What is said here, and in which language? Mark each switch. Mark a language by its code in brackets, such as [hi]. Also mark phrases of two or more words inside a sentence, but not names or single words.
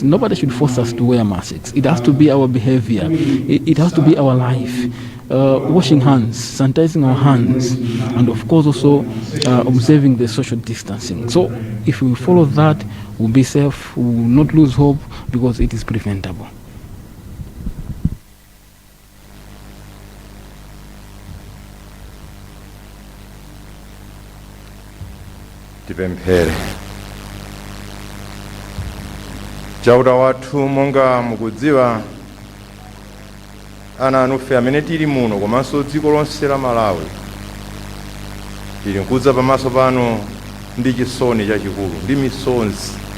[en] Nobody should force us to wear masks. It has to be our behavior. It has to be our life. Washing hands, sanitizing our hands, and of course also observing the social distancing. So if we follow that, we'll be safe. We will not lose hope because it is preventable. [ny] Tipemphere. Chauta wathu monga mukudziwa ana anufe amene tili muno komanso dziko lonse la Malawi tili nkudza pamaso pano ndi chisoni chachikulu ndi misonzi.